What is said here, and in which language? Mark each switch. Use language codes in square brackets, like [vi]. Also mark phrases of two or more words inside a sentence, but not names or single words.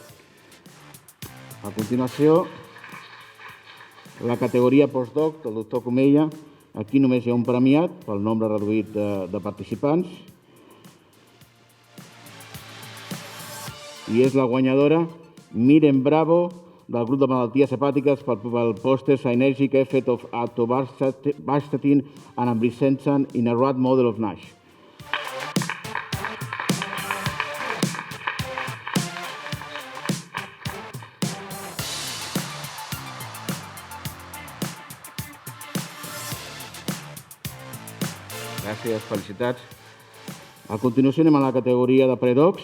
[ca] A continuació, la categoria postdoc del doctor Comella. Aquí només hi ha un premiat pel nombre reduït de participants. I és la guanyadora Miren Bravo, del grup de malalties hepàtiques pel poster Synergic Effect of Atorvastatin and Ambrisentan in a rat model of NASH. Gràcies, felicitats. A continuació anem a la categoria de predocs.